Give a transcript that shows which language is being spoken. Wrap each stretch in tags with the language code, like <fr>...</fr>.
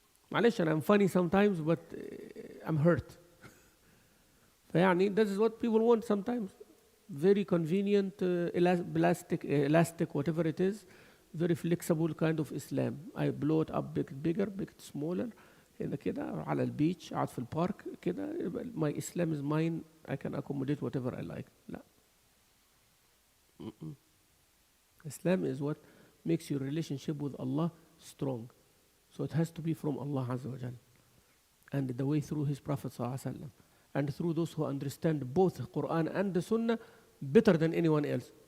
<ar>معلش</ar> <en>I'm funny sometimes, but I'm hurt.</en> <ar>فيعني</ar> <en>this is what people want sometimes. Very convenient, elastic, whatever it is. Very flexible kind of Islam. I blow it up bigger, smaller.</en> <ar>هنا كده على البيتش قاعد في البارك كده.</ar> <en>My Islam is mine. I can accommodate whatever I like.</en> <ar>لا.</ar> <en>Islam is what makes your relationship with Allah strong. So it has to be from Allah Azza wa Jal. And the way through His Prophet Sallallahu Alaihi Wasallam. And through those who understand both the Quran and the Sunnah better than anyone else.</en>